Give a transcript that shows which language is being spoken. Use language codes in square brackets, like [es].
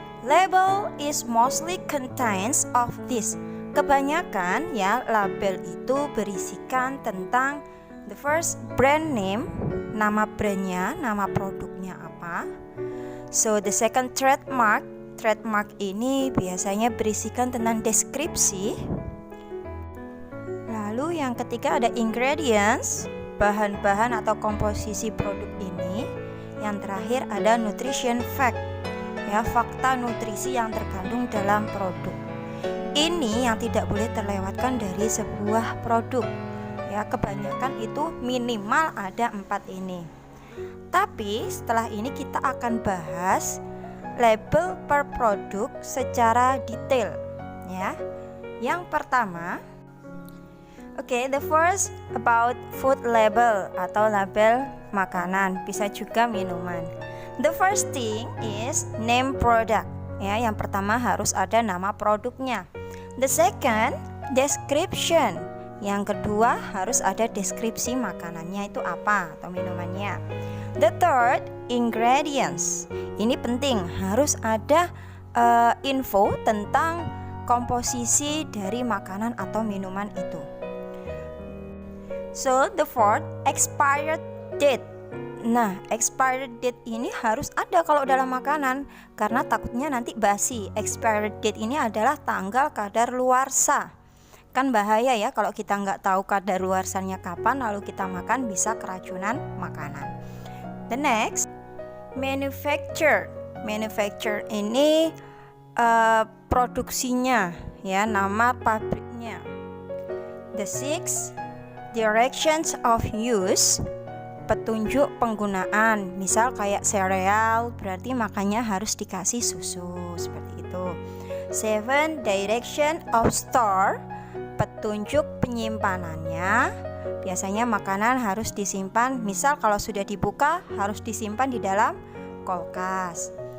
[en] Label is mostly contains of this. [id] Kebanyakan ya label itu berisikan tentang [en] the first brand name, [id] nama brandnya, nama produknya apa. [en] So the second trademark [id] ini biasanya berisikan tentang deskripsi. Lalu yang ketiga ada ingredients, bahan-bahan atau komposisi produk ini. Yang terakhir ada nutrition fact, ya, fakta nutrisi yang terkandung dalam produk. Ini yang tidak boleh terlewatkan dari sebuah produk. Ya, kebanyakan itu minimal ada 4 ini. Tapi setelah ini kita akan bahas label per produk secara detail, ya. Yang pertama, [en] the first about food label [id] atau label makanan, bisa juga minuman. [en] The first thing is name product. [id] Ya, yang pertama harus ada nama produknya. [en] The second, description. [id] Yang kedua, harus ada deskripsi makanannya itu apa atau minumannya. [en] The third, ingredients. [id] Ini penting, harus ada info tentang komposisi dari makanan atau minuman itu. [en] So, the fourth, expired date. [id] Nah, expired date ini harus ada kalau dalam makanan, karena takutnya nanti basi. Expired date ini adalah tanggal kadaluarsa. Kan bahaya ya kalau kita nggak tahu kadaluarsanya kapan, lalu kita makan bisa keracunan makanan. [en] The next, manufacture. [id] Manufacture ini produksinya, ya, nama pabriknya. [en] The sixth, directions of use. [id] Petunjuk penggunaan, misal kayak sereal, berarti makannya harus dikasih susu, seperti itu. [en] 7, direction of store, [id] petunjuk penyimpanannya. Biasanya makanan harus disimpan, misal kalau sudah dibuka harus disimpan di dalam kulkas.